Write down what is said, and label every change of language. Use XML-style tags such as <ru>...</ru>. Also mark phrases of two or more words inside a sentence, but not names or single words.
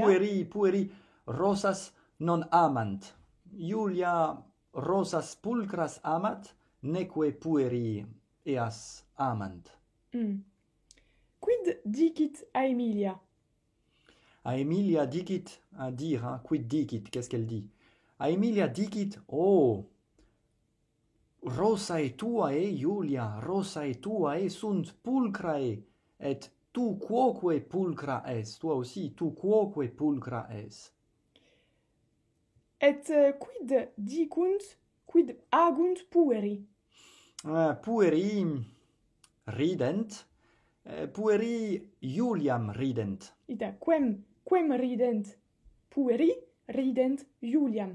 <la>Pueri rosas non amant. Julia rosas pulcras amat, neque pueri eas amant. Quid dicit Aemilia? Aemilia dicit,</la> <fr>à dire, hein,</fr> <la>quid dicit,</la> <fr>qu'est-ce qu'elle dit?</fr> <la>Aemilia dicit, oh, rosae tuae, Julia, rosae tuae sunt pulcrae, et tu quoque pulcra es,</la> <fr>toi aussi,</fr> <la>tu quoque pulcra es. Et quid agunt pueri? Pueri rident, pueri Juliam rident. Ita, quem rident pueri, rident Juliam.</la>